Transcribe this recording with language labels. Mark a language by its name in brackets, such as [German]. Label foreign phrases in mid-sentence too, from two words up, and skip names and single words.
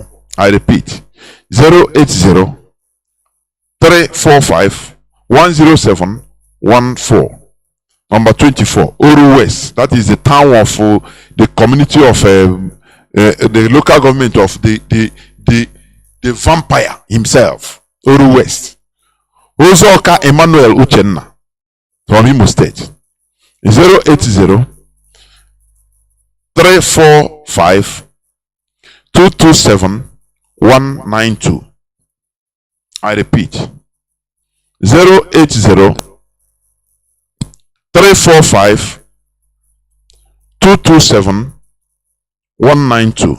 [English] I repeat. 080-345-10714. Number 24. Uru West. That is the town of the community of the local government of the vampire himself. Uru West. Ozoka Emmanuel Uchenna from Imo State. 080-345-227-192. I repeat. 080-345-227-192.